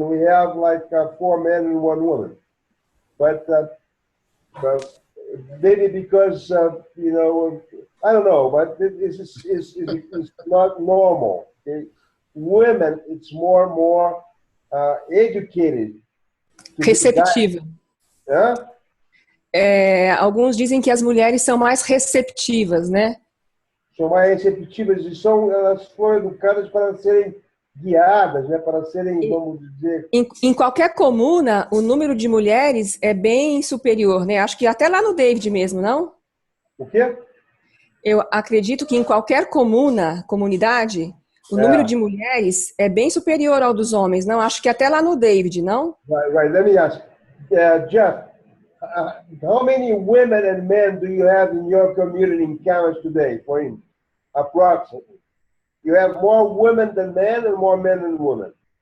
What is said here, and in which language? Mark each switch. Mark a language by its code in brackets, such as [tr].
[en] We have like 4 men and 1 woman. But maybe because I don't know. But it's not normal. Okay? Women, it's more educated [pt] Receptiva. Hã? Alguns dizem que as mulheres são mais receptivas, né? São mais receptivas e elas foram educadas para serem guiadas, né? Para serem, vamos dizer... Em qualquer comuna, o número de mulheres é bem superior, né? Acho que até lá no David mesmo, não? O quê? Eu acredito que em qualquer comunidade, o número de mulheres é bem superior ao dos homens, não? Acho que até lá no David, não? [en] Right. Let me ask. Jeff, how many women and men do you have in your community in Camas today, for instance? Approximately. You have more women than men and more men than women?